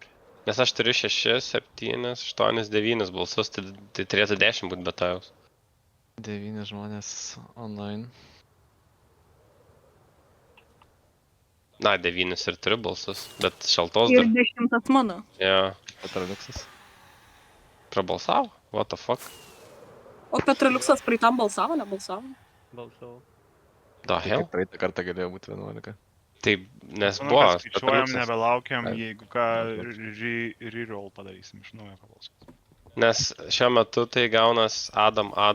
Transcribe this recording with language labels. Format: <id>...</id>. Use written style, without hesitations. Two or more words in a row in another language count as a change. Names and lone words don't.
<lt>Nes aš turiu 6, 7, 8, 9 balsus, tai turėtų 10 būti be Tajaus. 9 žmonės online. Na, 9 ir 3 balsus, bet šaltos Ir dar. 10 mano. Jo, Petraliuksas. prabalsavo?</lt> <en>What the fuck?</en> <lt>O Petraliuksas praeitam balsavo, nebalsavo? Balsavau.</lt> <en>The</en> <lt>Tai</lt> <en>hell?</en> <lt>kaip praeitą kartą galėjo būti 11. Tai, nes Manau, buvo kad skaičiuojam, Petraliuksas. nebelaukiam, Taip. jeigu ką, reroll padarysim iš naujo pabalsuoti. Nes šiuo metu tai gaunas Adam.</lt>